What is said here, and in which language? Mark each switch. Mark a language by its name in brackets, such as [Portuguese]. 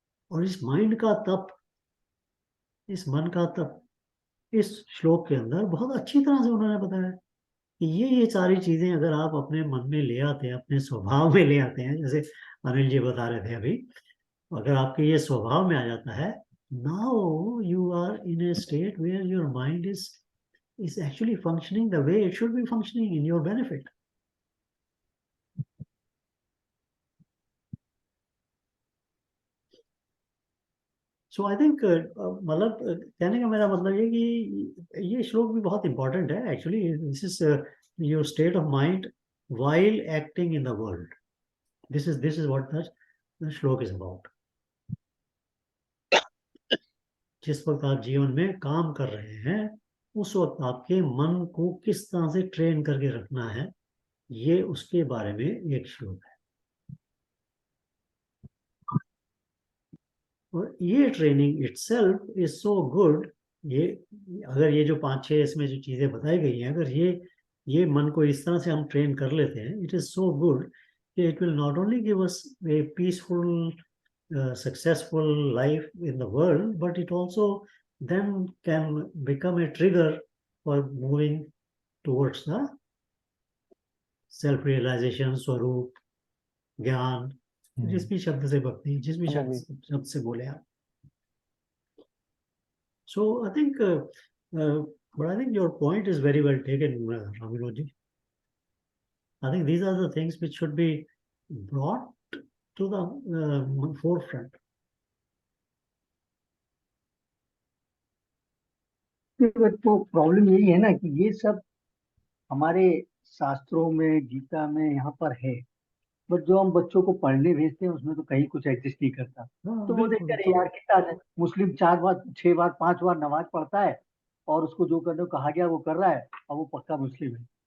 [Hindi] और इस माइंड का तप, इस मन का तप, इस श्लोक के अंदर बहुत अच्छी तरह से उन्होंने बताया कि ये सारी चीजें अगर आप अपने मन में ले आते हैं, अपने स्वभाव में ले आते हैं, जैसे अनिल जी बता रहे थे अभी, अगर आपके ये स्वभाव में आ जाता है, [English] now you are in a state where your mind is actually functioning the way it should be functioning in your benefit. So I think [Hindi] मतलब कहने का मेरा मतलब ये कि ये श्लोक भी बहुत important है actually. [English] This is your state of mind while acting in the world. This is what the shloka is about. [Hindi] जिस वक्त आप जीवन में काम कर रहे हैं, उस वक्त आपके मन को किस तरह से ट्रेन करके रखना है, ये उसके बारे में एक श्लोक है. और ये [English] Training itself is so good. [Hindi] ये अगर ये जो 5-6 इसमें जो चीजें बताई गई हैं, अगर ये मन को इस तरह से हम ट्रेन कर लेते हैं, [English] it is so good [Hindi] कि [English] it will not only give us a peaceful successful life in the world, but it also then can become a trigger for moving towards the self-realization, [Hindi] स्वरूप, ज्ञान, जिस भी शब्द से भक्ति, जिस भी शब्द से बोले आप. [English] So I think but I think your point is very well taken, Raminoji. I think these are the things which should be brought to the forefront. [Hindi] तो प्रॉब्लम यही है ना कि ये सब हमारे शास्त्रों में, गीता में यहाँ पर है, बट जो हम बच्चों को पढ़ने भेजते हैं उसमें तो कहीं कुछ एग्जिस्ट नहीं करता. तो वो देखते हैं यार कितना मुस्लिम 4 बार 6 बार 5 बार नमाज पढ़ता है और उसको जो करने को कहा गया वो कर रहा है और वो पक्का मुस्लिम है.